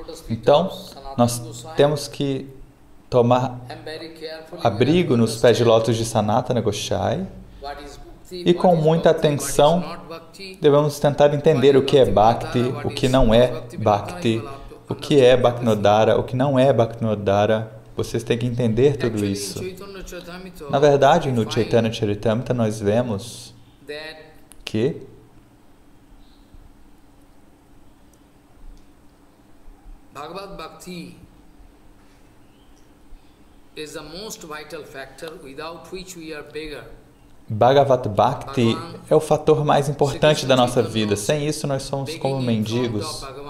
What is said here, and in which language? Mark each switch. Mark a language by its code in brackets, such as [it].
[pt] Então, nós temos que tomar abrigo nos pés de lótus de Sanatana Goswami e com muita atenção devemos tentar entender o que é Bhakti, o que não é Bhakti, o que é Bhaktinodara, o que não é Bhaktinodara. Vocês têm que entender tudo isso. Na verdade, no Chaitanya Charitamrita nós vemos que [en] Bhagavad Bhakti is the most vital factor without which we are beggar. [pt] Bhagavad Bhakti é o fator mais importante da nossa vida. Sem isso, nós somos como mendigos.